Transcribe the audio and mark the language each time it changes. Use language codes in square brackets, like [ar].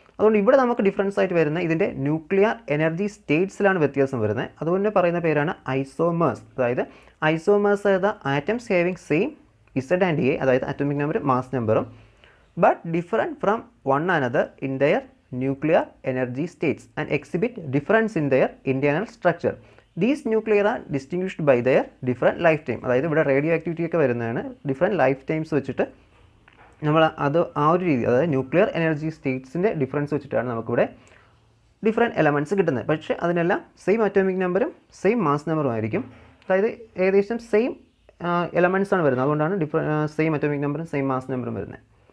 [ml] അതുകൊണ്ട് ഇവിടെ നമുക്ക് ഡിഫറൻസ് ആയിട്ട് വരുന്ന ഇതിൻ്റെ ന്യൂക്ലിയർ എനർജി സ്റ്റേറ്റ്സിലാണ് വ്യത്യാസം വരുന്നത്. അതുകൊണ്ട് പറയുന്ന പേരാണ് ഐസോമേഴ്സ്. [en] അതായത് isomers are the atoms having same Z and A, [ml] അതായത് അറ്റോമിക് നമ്പറും മാസ് നമ്പറും, [en] but different from one another in their nuclear energy states and exhibit difference in their internal structure. These nuclei are distinguished by their different lifetime. [ml] അതായത് ഇവിടെ radio activity ഒക്കെ വരുന്നതാണ്. Different life times വെച്ചിട്ട് നമ്മൾ അത് ആ ഒരു രീതി, അതായത് ന്യൂക്ലിയർ എനർജി സ്റ്റേറ്റ്സിൻ്റെ ഡിഫറൻസ് വെച്ചിട്ടാണ് നമുക്കിവിടെ ഡിഫറെൻറ്റ് എലമെൻറ്റ്സ് കിട്ടുന്നത്. പക്ഷേ അതിനെല്ലാം സെയിം അറ്റോമിക് നമ്പറും സെയിം മാസ് നമ്പറും ആയിരിക്കും. അതായത് ഏകദേശം സെയിം എലമെൻറ്റ്സ് ആണ് വരുന്നത്. അതുകൊണ്ടാണ് സെയിം അറ്റോമിക് നമ്പറും സെയിം മാസ് നമ്പറും വരുന്നത്.